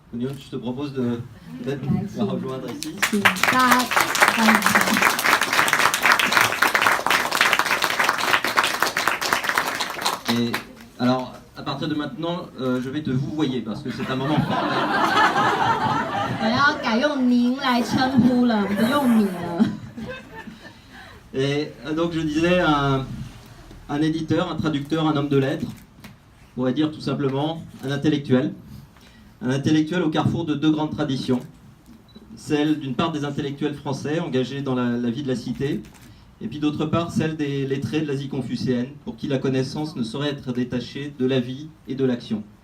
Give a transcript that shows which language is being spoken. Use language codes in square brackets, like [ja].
[fr] Je te propose de rejoindre ici. [zh] 请大家欢迎他。 [fr] Et alors, à partir de maintenant, je vais te vous voyer parce que c'est un moment fort. [zh] 我要改用您来称呼了，不用你了。 [fr] Et donc je disais un éditeur, un traducteur, un homme de lettres, on pourrait dire tout simplement un intellectuel au carrefour de deux grandes traditions, celle d'une part des intellectuels français engagés dans la vie de la cité, et puis d'autre part celle des lettrés de l'Asie confucéenne, pour qui la connaissance ne saurait être détachée de la vie et de l'action.